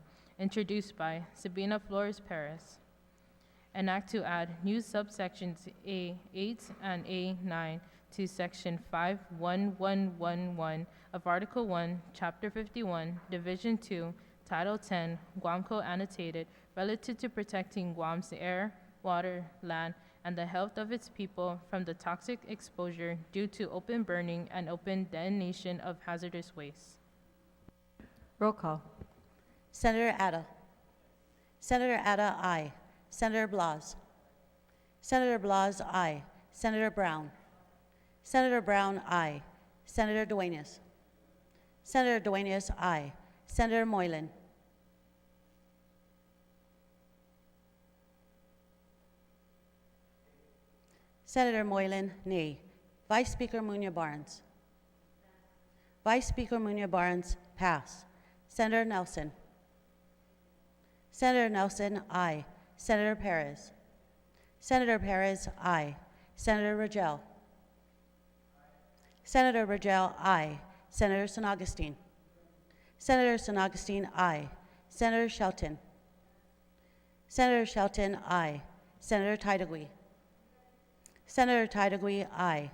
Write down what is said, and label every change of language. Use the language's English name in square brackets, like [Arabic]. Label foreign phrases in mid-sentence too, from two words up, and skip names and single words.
[English] Introduced by Sabina Flores Perez. An act to add new subsections A8 and A9 to Section 51111 of Article 1, Chapter 51, Division 2, Title 10, Guam Code Annotated, relative to protecting Guam's air, water, land, and the health of its people from the toxic exposure due to open burning and open detonation of hazardous waste. Roll call. Senator Atta. Senator Atta, aye. Senator Blas. Senator Blas, aye. Senator Brown. Senator Brown, aye. Senator Duenas. Senator Duenas, aye. Senator Moylan. Senator Moylan, nay. Vice Speaker Munya Barnes. Vice Speaker Munya Barnes, pass. Senator Nelson. Senator Nelson, aye. Senator Perez. Senator Perez, aye. Senator Rangel. Senator Rangel, aye. Senator San Augustine. Senator San Augustine, aye. Senator Shelton. Senator Shelton, aye. Senator Titlegy. Senator Titlegy, aye.